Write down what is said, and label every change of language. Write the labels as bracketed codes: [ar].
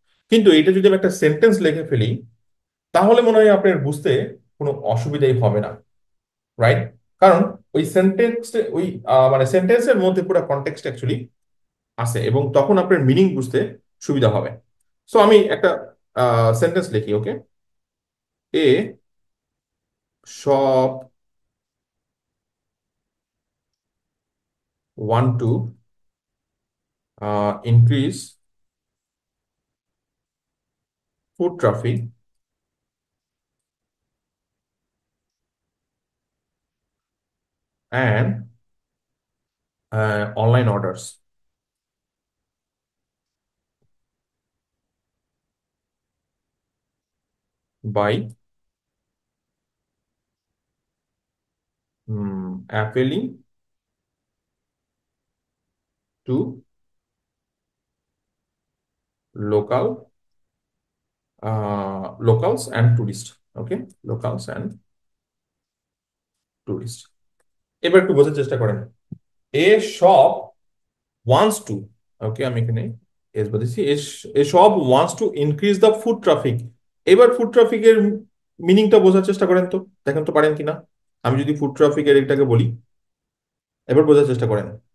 [bn] কিন্তু এটা যদি আমি একটা সেন্টেন্স লিখে ফেলি তাহলে মনে হয় আপনার বুঝতে কোনো অসুবিধাই হবে না, রাইট? কারণ ওই সেন্টেন্স, ওই মানে সেন্টেন্সের মধ্যে পুরো কনটেক্সট অ্যাকচুয়ালি আছে, এবং তখন আপনার মিনিং বুঝতে সুবিধা হবে। সো আমি একটা সেন্টেন্স লিখি, ওকে। [en] A shop want to increase foot traffic and online orders by appealing to local locals and tourists. Okay, locals and tourists. [bn] এবার একটু বোঝার চেষ্টা করেন। [en] a shop wants to, okay [bn] আমি এখানে এস বলেছি, [en] A shop wants to increase the food traffic. [bn] এবার food ট্রাফিকের মিনিংটা বোঝার চেষ্টা করেন তো, দেখেন তো পারেন কিনা। আমি যদি ফুড ট্রাফিকের এটাকে বলি, এবার বোঝার চেষ্টা করেন।